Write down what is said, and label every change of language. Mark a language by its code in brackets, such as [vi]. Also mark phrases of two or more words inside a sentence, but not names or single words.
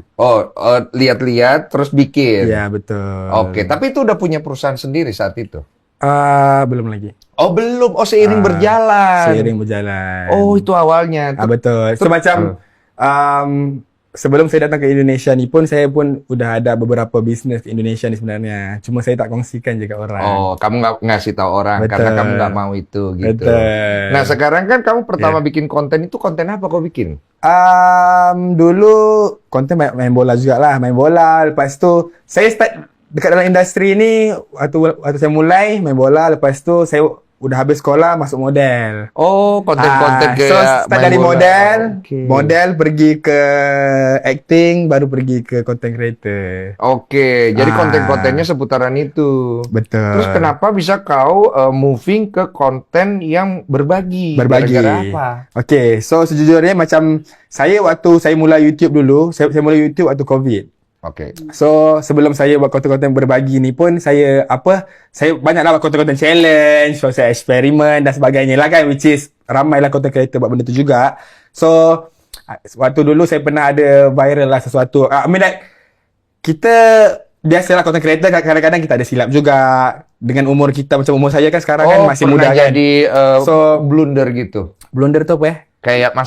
[id] Oh, lihat-lihat terus bikin. Iya, betul. Oke, tapi itu udah punya perusahaan sendiri saat itu? [ms] Belum lagi. [id] Oh, belum. Oh, seiring berjalan. Seiring berjalan. Oh, itu awalnya. [ms] Betul. Semacam sebelum saya datang ke Indonesia ni pun, saya pun udah ada beberapa bisnes di Indonesia ni sebenarnya. Cuma saya tak kongsikan je kat orang. [id] Oh, kamu nggak ngasih tahu orang karena kamu nggak mau itu gitu. [ms] Betul. [id] Nah, sekarang kan kamu pertama bikin konten itu, konten apa kau bikin? [ms] Dulu konten main bola juga lah. Main bola. Lepas tu saya start dekat dalam industri ni waktu saya mulai main bola. Lepas tu saya udah habis sekolah masuk model. [id] Oh, konten-konten kayak [en] so start [ms] main dari bola. model, [id] Okay. [ms] model pergi ke acting, baru pergi ke [en] content creator. [id] Oke, jadi konten-kontennya seputaran itu. [ms] Betul. [id] Terus kenapa bisa kau moving ke konten yang berbagi? Gara-gara apa? [ms] Oke, so sejujurnya macam saya waktu saya mulai YouTube dulu, saya mulai YouTube waktu COVID. [id] Oke. [ms] So sebelum saya buat konten-konten berbagi ni pun saya banyaklah buat konten-konten challenge, so saya eksperimen dan sebagainya lah kan, which is ramailah [en] content creator [ms] buat benda tu juga. So waktu dulu saya pernah ada viral lah sesuatu. Kita biasalah [en] content creator [ms] kadang-kadang kita ada silap juga dengan umur kita, macam umur saya kan sekarang kan masih muda kan. Jadi blunder gitu. [id] Blunder tu apa ya?